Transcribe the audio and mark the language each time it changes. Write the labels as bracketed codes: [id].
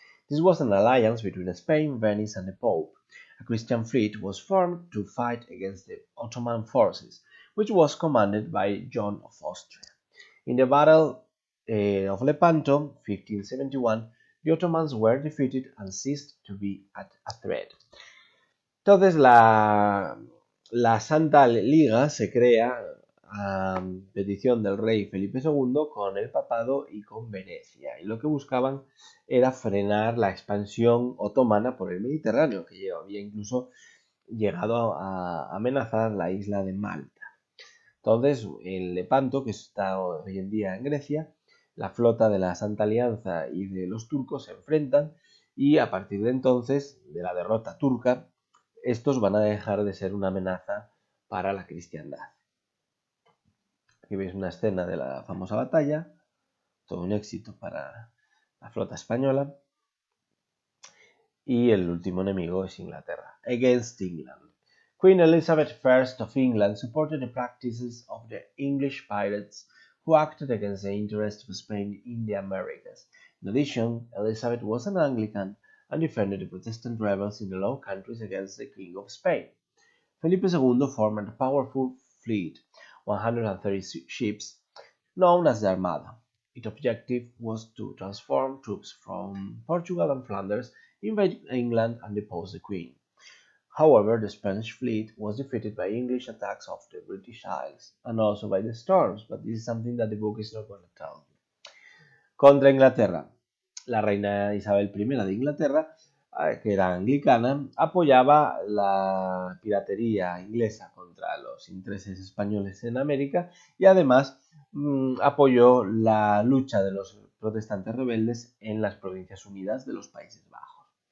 [en] This was an alliance between Spain, Venice, and the Pope. A Christian fleet was formed to fight against the Ottoman forces, which was commanded by John of Austria. In the Battle of Lepanto, 1571, the Ottomans were defeated and ceased to be a threat. [es] Entonces la Santa Liga se crea a petición del rey Felipe II con el papado y con Venecia, y lo que buscaban era frenar la expansión otomana por el Mediterráneo, que había incluso llegado a amenazar la isla de Malta. Entonces, en Lepanto, que está hoy en día en Grecia, la flota de la Santa Alianza y de los turcos se enfrentan y a partir de entonces, de la derrota turca, estos van a dejar de ser una amenaza para la cristiandad. Aquí veis una escena de la famosa batalla. todo un éxito para la flota española. Y el último enemigo es Inglaterra. [en] Against England. Queen Elizabeth I of England supported the practices of the English pirates who acted against the interests of Spain in the Americas. In addition, Elizabeth was an Anglican and defended the Protestant rebels in the Low Countries against the King of Spain. Felipe II formed a powerful fleet, 130 ships, known as the Armada. Its objective was to transform troops from Portugal and Flanders, invade England, and depose the Queen. However, the Spanish fleet was defeated by English attacks off the British Isles and also by the storms, but this is something that the book is not going to tell you. [es] Contra Inglaterra. La reina Isabel I de Inglaterra, que era anglicana, apoyaba la piratería inglesa contra los intereses españoles en América y además apoyó la lucha de los protestantes rebeldes en las Provincias Unidas de los Países Bajos.